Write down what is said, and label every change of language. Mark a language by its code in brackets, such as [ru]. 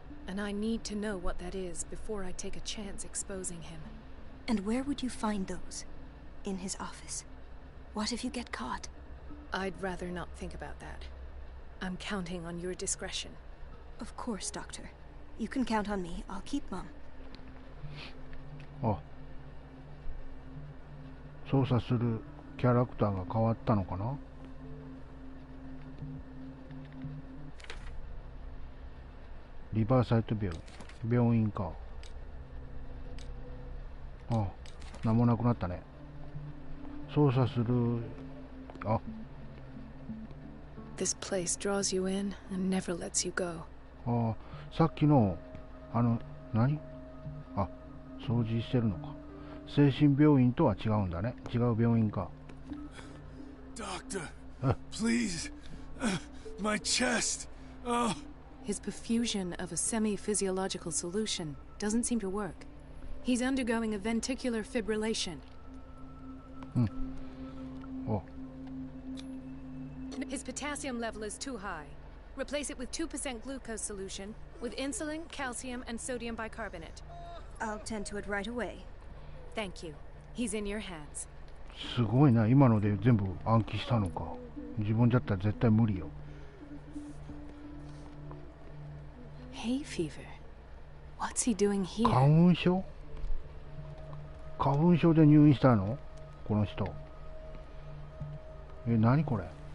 [en] And I need to know what that is before I take a chance exposing him. And where would you find those? In his office? What if you get caught? I'd rather not think about that. I'm counting on your discretion. Of course, Doctor. You can count on me. I'll keep Mom. [ja] あ、操作するキャラクターが変わったのかな。リバーサイト病院か。あ、なんもなくなったね。操作する。あ。 [en] This place draws you in and never lets you go. [ja] あ、さっきの何？あ、掃除してるのか。精神病院とは違うんだね。違う病院か。 [en] Doctor, please, my chest. His perfusion of a semi-physiological solution doesn't seem to work. He's undergoing a ventricular fibrillation. Oh. His potassium level is too high. Replace it with 2% glucose solution with insulin, calcium, and sodium bicarbonate. I'll tend to it right away. Thank you. He's in your hands. [ja] すごいな。今ので全部暗記したのか。自分だったら絶対無理よ。 [en] Hay fever. What's he doing here? [ja] 花粉症？花粉症で入院したの？この人。何これ？